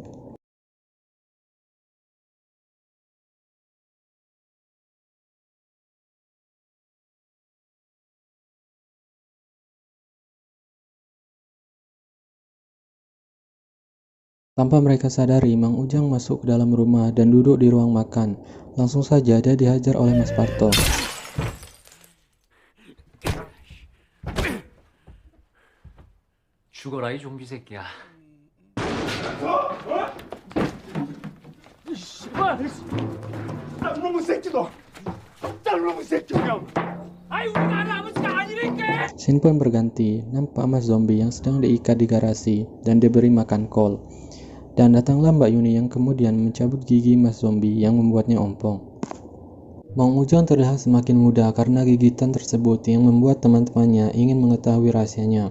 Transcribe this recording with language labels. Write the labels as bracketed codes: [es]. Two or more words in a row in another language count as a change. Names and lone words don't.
[id] Tanpa mereka sadari, Mang Ujang masuk ke dalam rumah dan duduk di ruang makan. Langsung saja dia dihajar oleh Mas Parto. [ko] 죽어라 이 좀비 새끼야. 이 씨발! 쌍놈의 새끼도! 쌍놈의 새끼 그냥! 아이 우리가 아는 아버지가 아니니까! [id] Scene pun berganti, nampak Mas Zombie yang sedang diikat di garasi dan diberi makan kol. Dan datanglah Mbak Yuni yang kemudian mencabut gigi Mas Zombie yang membuatnya ompong. Mang Ujang terlihat semakin muda karena gigitan tersebut yang membuat teman-temannya ingin mengetahui rahasianya.